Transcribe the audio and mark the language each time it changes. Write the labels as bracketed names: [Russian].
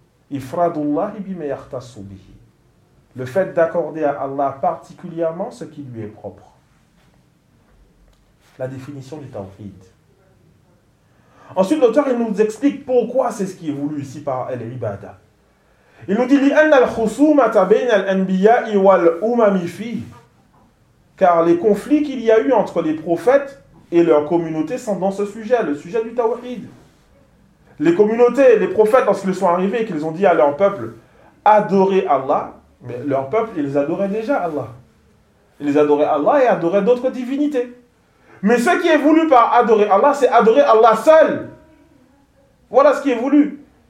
[Arabic] Ifradullah bima yahtassu bihi. [French] Le fait d'accorder à Allah particulièrement ce qui lui est propre. La définition du tawhid. Ensuite, l'auteur il nous explique pourquoi c'est ce qui est voulu ici par l'ibada. Il nous dit [Arabic] لأن الخصومة بين الأنبياء والأمم فيه. [French] Car les conflits qu'il y a eu entre les prophètes et leur communauté sont dans ce sujet, le sujet du tawhid. Les communautés, les prophètes, lorsqu'ils sont arrivés et qu'ils ont dit à leur peuple adorez Allah, mais leur peuple, ils adoraient déjà Allah. Ils adoraient Allah et adoraient d'autres divinités. Mais ce qui est voulu par adorer Allah, c'est adorer Allah seul. Voilà ce qui est voulu.